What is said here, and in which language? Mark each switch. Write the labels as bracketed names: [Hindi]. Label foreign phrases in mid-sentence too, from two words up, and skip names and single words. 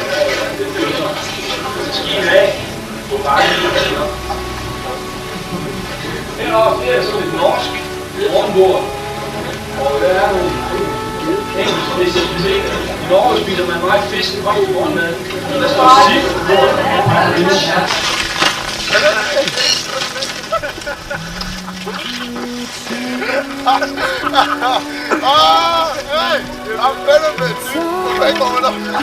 [Danish] Så skien af på bakken. Heroppe, det er sådan et norsk rundbord. Og der er nogle engelske specialiteter. I Norge spiser man meget fisk og rundmad. Der står sild på bordet. [English] Hey! I'm better than you! [Danish] Okay, kommer der!